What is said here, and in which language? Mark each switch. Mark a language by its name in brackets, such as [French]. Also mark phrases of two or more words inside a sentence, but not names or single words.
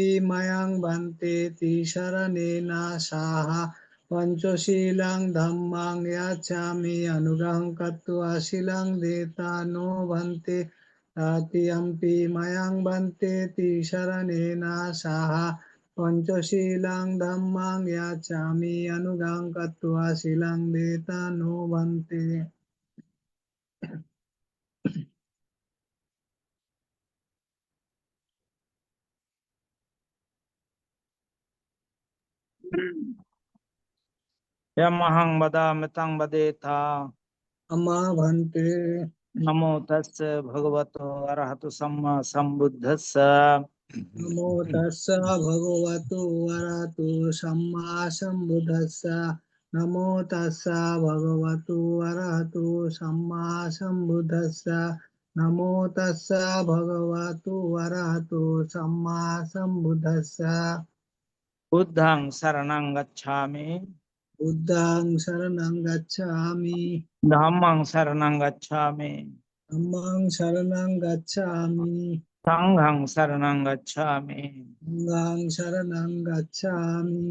[Pali] মায়াং ভান্তে তিসরণেনা সাহা পঞ্চশীলাং ধম্মাং ইয়াচামে অনুগ্রহং কত্বা শিলাং দেতা নো ভান্তে তাতিয়াম্পি মায়াং ভান্তে তিসরণেনা সাহা পঞ্চশীলাং ধম্মাং ইয়াচামি অনুগ্রহং কত্বা শিলাং দেতা নো ভান্তে। यमहं वदामि तं वदेथा আমা ভান্তে नमो तस्य भगवतो अरहतो सम्मा सम्बुद्धस्स নমো তাস্সা ভগবতো অরহতো সাম্মা সম্বুদ্ধাস্সা নমো তাস্সা ভগবতো অরহতো সাম্মা সম্বুদ্ধাস্সা নমো তাস্সা ভগবতো অরহতো সাম্মা সম্বুদ্ধাস্সা बुद्धं शरणं गच्छामि বুদ্ধাং শরণং গচ্ছামি धम्मं शरणं गच्छामि ধম্মাং শরণং গচ্ছামি संघं शरणं गच्छामि সংঘাং শরণং গচ্ছামি